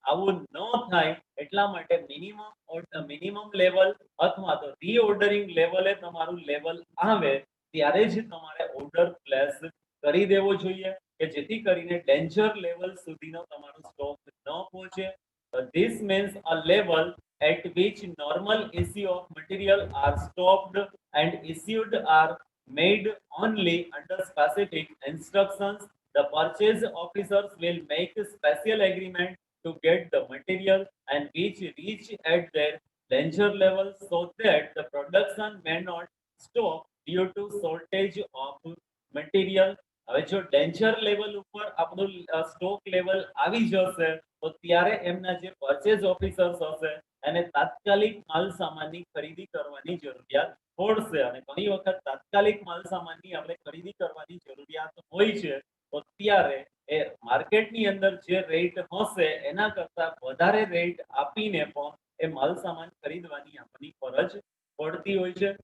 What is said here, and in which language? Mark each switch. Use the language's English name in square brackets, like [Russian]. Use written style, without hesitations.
[Gujarati] આવું ન થાય એટલા માટે મિનિમમ લેવલ અથવા તો રીઓર્ડરિંગ લેવલે તમારું લેવલ આવે ત્યારે જ તમારે ઓર્ડર પ્લેસ કરી દેવો જોઈએ કે જેથી કરીને ડેન્જર લેવલ સુધીનો તમારો સ્ટોક ન પહોંચે. [English] This means a level at which normal issue of material are stopped and issued are made only under specific instructions. The purchase officers will make special agreement to get the material and which reach at their danger level so that the production may not stop due to shortage of material. [Gujarati] હવે જો danger level ઉપર આપણું stock level આવી જશે તો ત્યારે એમના જે પરચેઝ ઓફિસર્સ હશે એને તાત્કાલિક માલ સામાનની ખરીદી કરવાની જરૂરિયાત પડશે અને ઘણી વખત તાત્કાલિક માલ સામાનની આપણે ખરીદી કરવાની જરૂરિયાત હોય છે તો ત્યારે એ માર્કેટની અંદર જે રેટ હશે એના કરતા વધારે રેટ આપીને પણ એ માલ સામાન ખરીદવાની આપણી ફરજ પડતી હોય છે.